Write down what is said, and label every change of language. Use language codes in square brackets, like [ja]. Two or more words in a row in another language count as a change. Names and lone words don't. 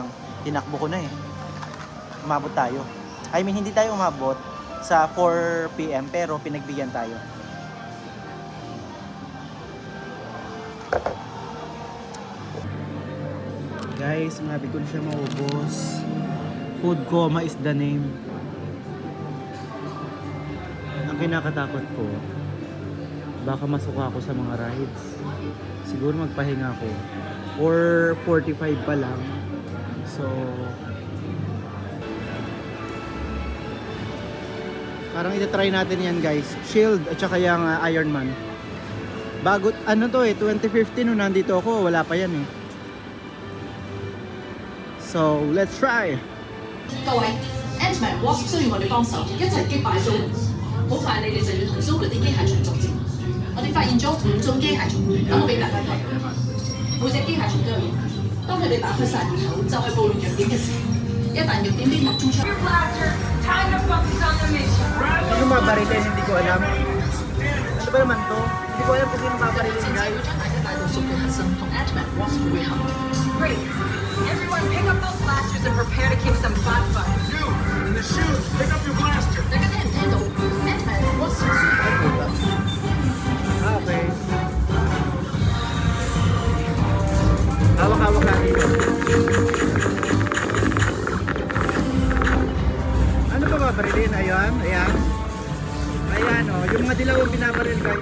[tl] Tinakbo ko na eh. Umabot tayo. [en] I mean, [tl] hindi tayo umabot sa 4 PM pero pinagbigyan tayo. Guys, malapit ko na siya maubos. [en] Food coma is the name. [tl] Ang kinakatakot ko, baka masuka ako sa mga rides. Siguro magpahinga ako. Or 45 pa lang. So, parang itatry natin yan guys. Shield at saka yung Ironman. Bago, ano to eh, 2015 nung nandito ako, wala pa yan eh. [en] So, let's try! [yue] 各位 ，Ant-Man Wasp 需要我哋幫手，一齊擊敗 Zoolins。好快你哋就要同 Zoolin 啲機械蟲作戰。我哋發現咗5種機械蟲，等我俾大家睇。每隻機械蟲都有翼，當佢哋打開晒裂口，就係暴亂弱點嘅時候。一旦弱點被突中出， [tl] Yung mabarilin, hindi ko alam. Ano ba naman to? Hindi ko alam kung sino mabarilin 戰士 guys. [yue] 會將大家帶到屬嘅核心，同 Ant-Man Wasp 會合。 [en] Great. Everyone pick up those blasters and prepare to kick some butt fun. You, in the shoes, pick up your blaster. [yue] 大家聽唔聽到 Ant-Man Wasp 需要 [tl] Okay. Hawak-hawak natin. Ano ba babarilin? Ayan, ayan. Ayan o, yung mga dilaw ang binabaril guys.